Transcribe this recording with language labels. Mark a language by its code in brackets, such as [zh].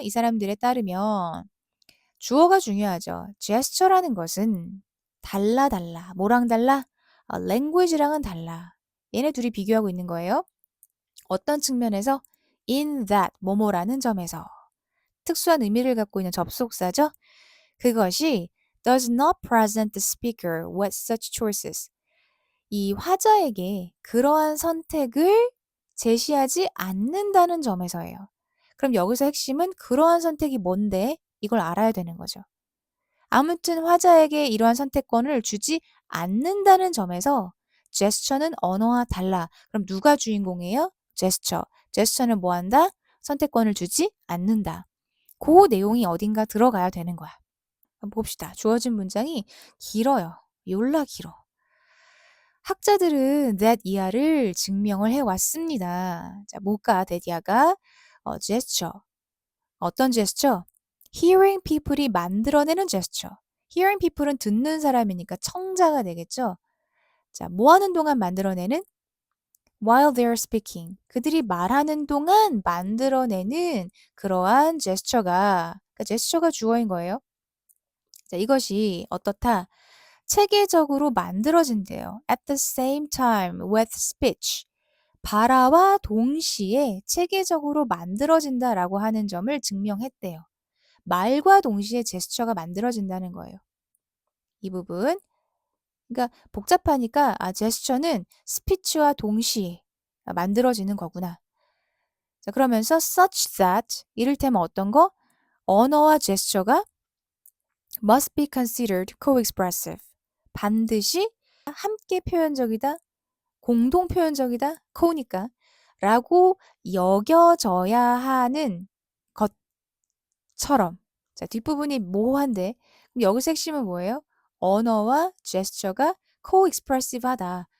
[ko] 이 사람들에 따르면 주어가 중요하죠. gesture라는 것은 달라. 뭐랑 달라? language랑은 달라. 얘네 둘이 비교하고 있는 거예요. 어떤 측면에서? [en] in that, [ko] 뭐뭐라는 점에서. 특수한 의미를 갖고 있는 접속사죠. 그것이 [en] does not present the speaker with such choices. [ko] 이 화자에게 그러한 선택을 제시하지 않는다는 점에서예요. 그럼 여기서 핵심은 그러한 선택이 뭔데? 이걸 알아야 되는 거죠. 아무튼 화자에게 이러한 선택권을 주지 않는다는 점에서 제스처는 언어와 달라. 그럼 누가 주인공이에요? 제스처. 제스처는 뭐 한다? 선택권을 주지 않는다. 그 내용이 어딘가 들어가야 되는 거야. 한번 봅시다. 주어진 문장이 길어요. 졸라 길어. 학자들은 that 이하를 증명을 해왔습니다. 자, 뭘까? that 이하가 gesture. 어떤 제스처? [en] hearing people [ko] 이 만들어내는 제스처. hearing people은 듣는 사람이니까 청자가 되겠죠? 자, 뭐 하는 동안 만들어내는? [en] while they're speaking. [ko] 그들이 말하는 동안 만들어내는 그러한 제스처가, 그러니까 제스처가 주어인 거예요. 자, 이것이 어떻다? 체계적으로 만들어진대요. [en] at the same time with speech. [ko] 발화와 동시에 체계적으로 만들어진다라고 하는 점을 증명했대요. 말과 동시에 제스처가 만들어진다는 거예요. 이 부분. 그러니까 복잡하니까 제스처는 스피치와 동시에 만들어지는 거구나. 자, 그러면서 [en] such that [ko] 이를테면 어떤 거? 언어와 제스처가 [en] must be considered co-expressive. [ko] 반드시 함께 표현적이다, 공동 표현적이다, co니까 라고 여겨져야 하는 것처럼. 자, 뒷부분이 모호한데 그럼 여기서 핵심은 뭐예요? 언어와 제스처가 co-expressive하다.